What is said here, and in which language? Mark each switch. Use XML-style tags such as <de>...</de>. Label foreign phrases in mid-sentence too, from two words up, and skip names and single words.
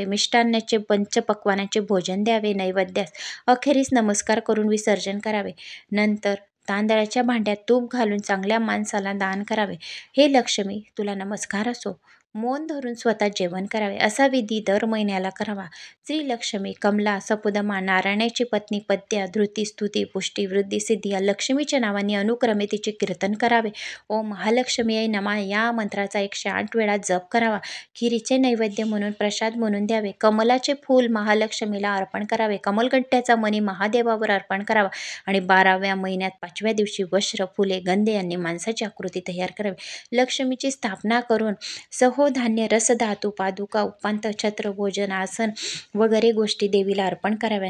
<mr>मिष्टान्नाचे पंचपक्वानाचे भोजन द्यावे. नैवेद्यास अखेरीस नमस्कार करून विसर्जन करावे. नंतर तांदळाच्या भांड्यात तूप घालून चांगल्या माणसाला दान करावे. हे लक्ष्मी, तुला नमस्कार असो. मौन धरून स्वतः जेवण करावे. असा विधी दर महिन्याला करावा. श्रीलक्ष्मी, कमला, सपुदमा, नारायणाची पत्नी पद्या, धृती, स्तुती, पुष्टी, वृद्धी, सिद्धी या लक्ष्मीच्या नावांनी अनुक्रमे तिचे कीर्तन करावे.</mr> <sa>ओम महालक्ष्मी नमः</sa> <mr>या मंत्राचा 108 वेळा जप करावा. खिरीचे नैवेद्य म्हणून प्रसाद म्हणून द्यावे. कमलाचे फूल महालक्ष्मीला अर्पण करावे. कमलगट्ट्याचा मणी महादेवावर अर्पण करावा. आणि 12व्या महिन्यात 5व्या दिवशी वस्त्र, फुले, गंधे यांनी माणसाची आकृती तयार करावी. लक्ष्मीची स्थापना करून धान्य, रसधातू, पादुका, उपांत, छत्र, भोजन, आसन वगैरे गोष्टी देवीला अर्पण कराव्या.</mr>